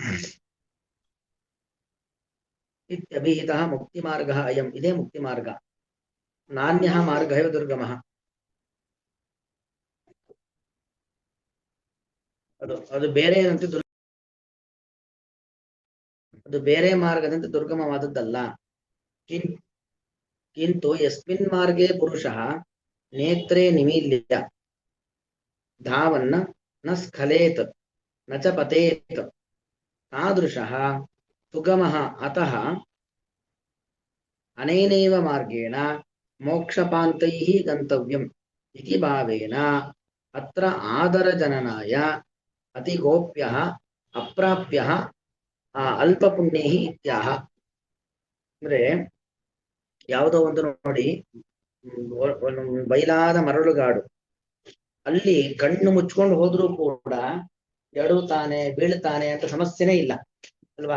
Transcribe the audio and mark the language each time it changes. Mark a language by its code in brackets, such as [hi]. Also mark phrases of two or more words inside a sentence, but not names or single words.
[sa] ಇತ್ಯಭಿಹಿತ ಮುಕ್ತಿ ಮಾರ್ಗ ಅಯಂ, [kn] ಇದೇ ಮುಕ್ತಿ ಮಾರ್ಗ. [sa] ನಾನ್ಯಃ ಮಾರ್ಗ ಇವ ದುರ್ಗಮಃ, [kn] ಅದು ಬೇರೆ ಏನಂತೆ, ಅದು ಬೇರೆ ಮಾರ್ಗದಂತೆ ದುರ್ಗಮವಾದದ್ದಲ್ಲ. [sa] ಕಿಂತು ಯಸ್ಮಿನ್ ಮಾರ್ಗೇ ಪುರುಷಃ ನೇತ್ರೇ ನಿಮೀಲ್ಯ ಧಾವನ್ನ ನ ಸ್ಖಲೇತ್ ನ ಚ ಪತೇತ್ ತಾದೃಶಃ ಸುಗಮಃ ಅತಃ ಅನೇನೈವ ಮಾರ್ಗೇಣ ಮೋಕ್ಷಪಾಂತೈಃ ಗಂತವ್ಯಂ ಇತಿ ಭಾವೇನ ಅತ್ರ ಆದರಜನನಾಯ ಅತಿಗೋಪ್ಯಃ ಅಪ್ರಾಪ್ಯಃ ಅಲ್ಪಪುಣ್ಯೈಃ ಇತ್ಯಾಹ. [kn] ಅಂದ್ರೆ ಯಾವುದೋ ಒಂದು ನೋಡಿ, ಬಯಲಾದ ಮರಳುಗಾಡು, ಅಲ್ಲಿ ಕಣ್ಣು ಮುಚ್ಕೊಂಡು ಹೋದ್ರೂ ಕೂಡ ಎಡುತ್ತಾನೆ ಬೀಳ್ತಾನೆ ಅಂತ ಸಮಸ್ಯೆನೇ ಇಲ್ಲ ಅಲ್ವಾ?